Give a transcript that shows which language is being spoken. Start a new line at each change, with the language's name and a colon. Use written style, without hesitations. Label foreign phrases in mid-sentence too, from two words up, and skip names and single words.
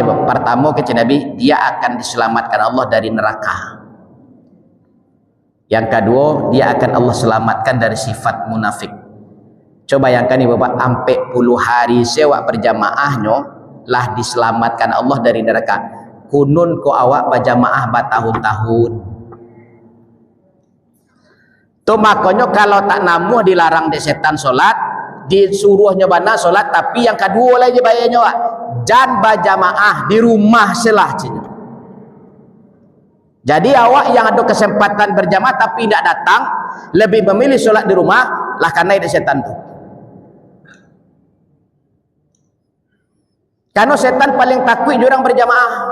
Indonesian: Pertama kata Nabi, dia akan diselamatkan Allah dari neraka. Yang kedua, dia akan Allah selamatkan dari sifat munafik. Coba bayangkan nih Bapak, sampai 10 hari sewa berjamaahnya lah diselamatkan Allah dari neraka.
Minangkabau: Kunun ko awak berjamaah bertahun-tahun.
Indonesian: Tuh makanya kalau tak namuh dilarang di setan solat, disuruhnya bana solat, tapi yang kedua lagi bayarnya wak, jangan berjamaah di rumah selah. Jadi awak yang ada kesempatan berjamaah tapi tidak datang, lebih memilih solat di rumah lah karena ada setan tuh. Karena setan paling takut orang berjamaah.